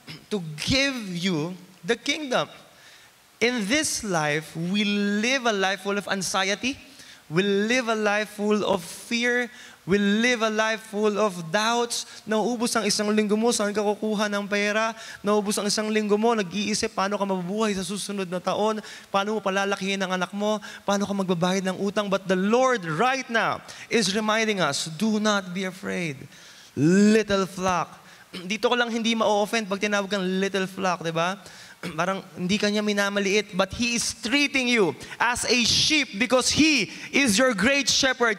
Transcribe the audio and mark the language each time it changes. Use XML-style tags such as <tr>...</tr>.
<en>To give you the kingdom. In this life, we live a life full of anxiety. We live a life full of fear. We live a life full of doubts.</en> <tl>Nauubos ang isang linggo mo, saan ka kukuha ng pera? Nauubos ang isang linggo mo, nag-iisip paano ka mabubuhay sa susunod na taon, paano mo palalakihin ang anak mo, paano ka magbabayad ng utang.</tl> <en>But the Lord right now is reminding us, do not be afraid.</en> <tl>Little flock. Dito ko lang hindi ma-offend pag tinawag kang little flock, di ba? Parang hindi kanya minamaliit,</tl> <en>but He is treating you as a sheep because He is your great shepherd.</en>